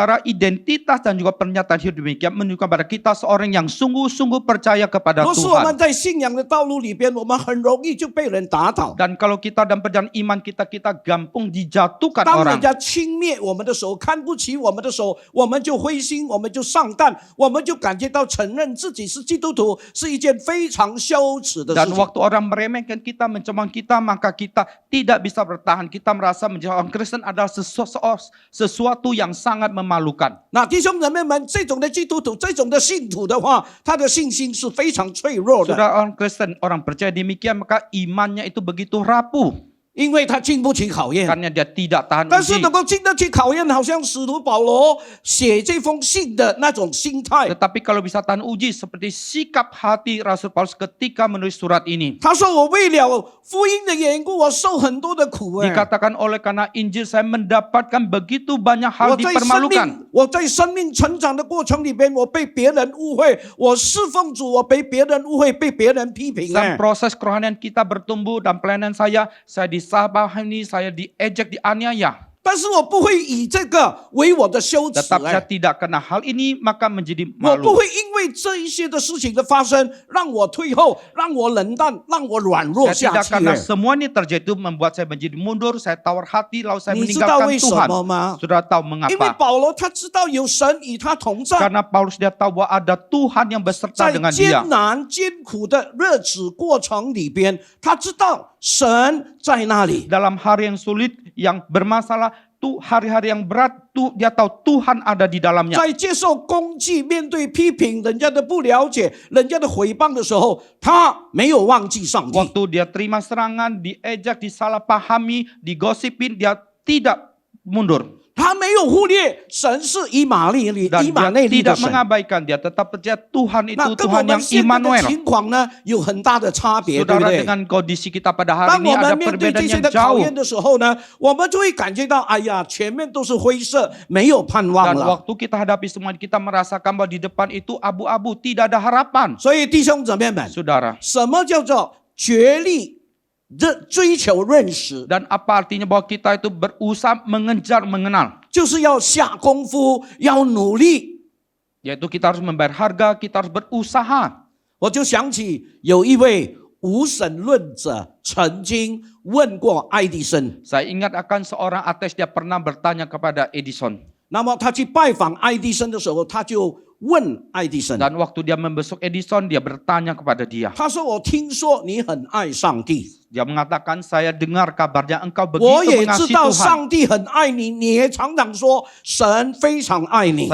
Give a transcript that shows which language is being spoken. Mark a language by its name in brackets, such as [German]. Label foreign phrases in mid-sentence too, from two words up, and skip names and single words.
[Indonesian] Saudara, identitas dan juga pernyataan hidup demikian menunjukkan pada kita seorang yang sungguh-sungguh percaya kepada [Chinese] 若是我们 [Indonesian] Tuhan. [Chinese] 在信仰的道路里边，我们很容易就被人打倒。 [Indonesian] Dan kalau kita dalam perjalanan iman kita gampang dijatuhkan [Chinese] 当人 [Indonesian] orang. [Chinese] 家轻蔑我们的时候，看不起我们的时候，我们就灰心，我们就上当，我们就感觉到承认自己是基督徒是一件非常羞耻的事 [Indonesian] Dan [Chinese] 情。 [Indonesian] waktu orang meremehkan kita, mencemooh kita, maka kita tidak bisa bertahan. Kita merasa menjadi orang Kristen adalah sesuatu yang sangat memalukan. [Chinese] 那弟兄姊妹们，这种的基督徒，这种的信徒的话，他的信心是非常脆弱的， [Indonesian] Saudara, orang Kristen, orang percaya demikian, maka imannya itu begitu rapuh. [Chinese] 因为他经不起考验。 [Indonesian] Karena dia tidak tahan [Chinese] 但是 [Indonesian] uji. [Chinese] 能够经得起考验，好像使徒保罗写这封信的那种心态。 [Indonesian] Tetapi kalau bisa tahan uji, seperti sikap hati Rasul Paulus ketika menulis surat ini. [Chinese] 他说：“我为了福音的缘故，我受很多的苦。” [Indonesian] Dikatakan oleh karena Injil saya mendapatkan begitu banyak hal [Chinese] 我在 [Indonesian] dipermalukan. [Chinese] 生命成长的过程里边，我被别人误会，我侍奉主，我被别人误会，被别人批评。 [Indonesian] Dalam proses kerohanian kita bertumbuh dan pelayanan saya disalahpahami, saya diejek, dianiaya. [Chinese] 但是我不会以这个为我的羞耻。 [Indonesian] Tetap saya tidak kena hal ini, maka menjadi [Chinese] 我不 [Indonesian] malu. [Chinese] 会因为这一些的事情的发生，让我退后，让我冷淡，让我软弱 [Indonesian] Saya [Chinese] 下 [Indonesian] tidak [Chinese] 去。 [Indonesian] karena semua ini terjadi itu membuat saya menjadi mundur, saya tawar hati, lalu saya [Chinese] 你知道 [Indonesian] meninggalkan [Chinese] 为什 [Indonesian] Tuhan. [Chinese] 么吗？ [Indonesian] Saudara tahu [Chinese] 因为 [Indonesian] mengapa? [Chinese] 保罗他知道有神与他同在， [Indonesian] Karena Paulus dia tahu bahwa ada Tuhan yang beserta [Chinese] 在 [Indonesian] dengan [Chinese] 艰 [Indonesian] dia. [Chinese] 难艰苦的日子过程里边，他知道神在那里。 [Indonesian] Dalam hari yang sulit, yang bermasalah, hari-hari yang berat, dia tahu Tuhan ada di dalamnya. [Chinese] 在接受攻击、面对批评、人家的不了解、人家的毁谤的时候，他没有忘记上帝。 [Indonesian] Waktu dia terima serangan, diejek, disalahpahami, digosipin, dia tidak mundur. [Chinese] 他没有忽略神是以马内利 [Indonesian] Dan [Chinese] 以马 [Indonesian] dia [Chinese] 内利的 [Indonesian] tidak [Chinese] 神。 [Indonesian] mengabaikan, dia tetap percaya Tuhan [Chinese] 那 [Indonesian] itu [Chinese] 跟我 [Indonesian] Tuhan [Chinese] 们 [Indonesian] yang [Chinese] 现在的 [Indonesian] Immanuel. [Chinese] 情况呢有很大的差别，对不 [Indonesian] Saudara, [Chinese] 对？ [Indonesian] dengan kondisi kita pada hari [Chinese] 当 [Indonesian] ini [Chinese] 我 [Indonesian] ada [Chinese] 们面对 [Indonesian] perbedaan [Chinese] 这些 [Indonesian] yang [Chinese] 的考 [Indonesian] jauh. [Chinese] 验的时候呢，我们就会感觉到，哎呀，前面都是灰色，没有盼望 [Indonesian] Dan [Chinese] 了。 [Indonesian] waktu kita hadapi semua, kita merasakan bahwa di depan itu abu-abu, tidak ada harapan. [Chinese] 所以弟兄姊妹们， [Indonesian] Saudara, [Chinese] 什么叫做竭力追求认识？ [Indonesian] dan apa artinya bahwa kita itu berusaha mengejar, mengenal. [Chinese] 就是要下功夫，要努力。 [Indonesian] Yaitu kita harus membayar harga, kita harus berusaha. [Chinese] 我就想起有一位无神论者曾经问过爱迪生， [Indonesian] Saya ingat akan seorang ateis, dia pernah bertanya kepada Edison. [Chinese] 那么他去拜访爱迪生的时候，他就问爱迪生， [Indonesian] Dan waktu dia membesuk Edison, dia bertanya kepada dia. [Chinese] 他说：“我听说你很爱上帝， [Indonesian] Dia mengatakan, saya dengar kabarnya engkau [Chinese] 我 [Indonesian] begitu [Chinese] 也知 [Indonesian] mengasihi [Chinese] 道 [Indonesian] Tuhan. [Chinese] 上帝很爱你，你也常常说神非常爱你。”